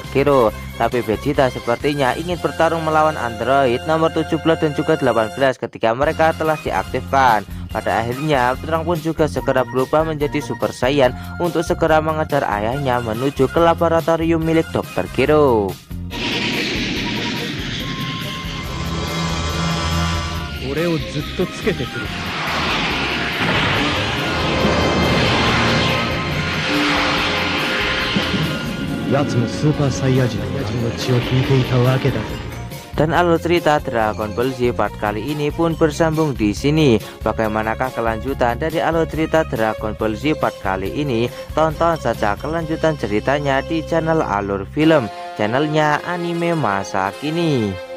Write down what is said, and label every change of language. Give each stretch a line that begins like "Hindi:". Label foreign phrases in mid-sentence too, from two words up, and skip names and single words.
Indonesian: Gero. Tapi Vegeta sepertinya ingin bertarung melawan Android nomor 17 dan juga 18 ketika mereka telah diaktifkan. Pada akhirnya, Trang pun juga segera berubah menjadi Super Saiyan untuk segera mengejar ayahnya menuju ke laboratorium milik Dr. Gero.
Japanese: 俺をずっとつけてくる。奴もスーパーサイヤ人の血を引いていたわけだ。
Indonesian: Dan alur cerita Dragon Ball Z part kali ini pun bersambung di sini. Bagaimanakah kelanjutan dari alur cerita Dragon Ball Z part kali ini? Tonton saja kelanjutan ceritanya di channel Alur Film, channelnya anime masa kini.